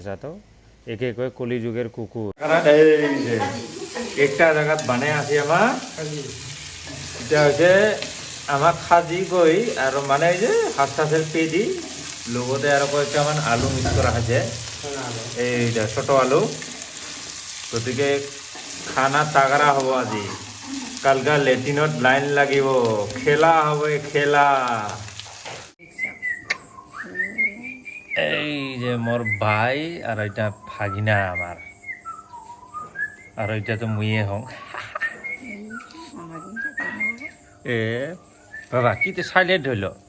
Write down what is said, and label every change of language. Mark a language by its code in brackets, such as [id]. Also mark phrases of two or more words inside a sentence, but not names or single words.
[bn] চা তো একে কয় কলি যুগের কুকুর। একটা জায়গাত বানাই আছি আমার, এটা হচ্ছে আমার খাজি কই আর মানে এই যে হাঁসের পেদি লগতে আর কয়েকটামান আলু মিক্স করা আছে। এইটা ছোট আলু, গতিকে খানা তাগৰা হব আজি। কালকা লেট্ৰিনত লাইন লাগিব, খেলা হবে খেলা। এই যে মোর ভাই আর এটা ভাগিনা আমার, আর এটা তো মুইয়ে হং। এ বাবা কি তো সাইলেন্ট হইল।